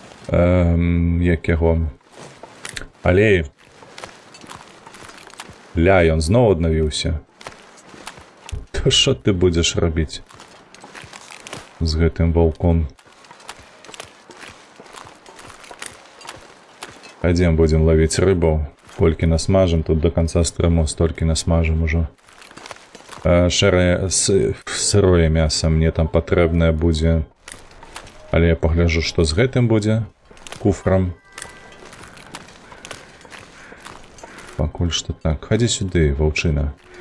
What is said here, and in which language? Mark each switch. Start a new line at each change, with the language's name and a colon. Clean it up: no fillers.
Belarusian: Як яго? Алей. Ля, ён зноў аднавіўся. То што ты будзеш рабіць з гэтым ваўком?
Russian: Пойдем будем ловить рыбу. Кольки насмажем, тут до конца стрыму стольки насмажем уже.
Belarusian: Сырое мясо мне там патрэбнае будзе. Але я пагляжу, што з гэтым будзе куфрам. Пакуль што так. Хадзі сюды, ваўчына.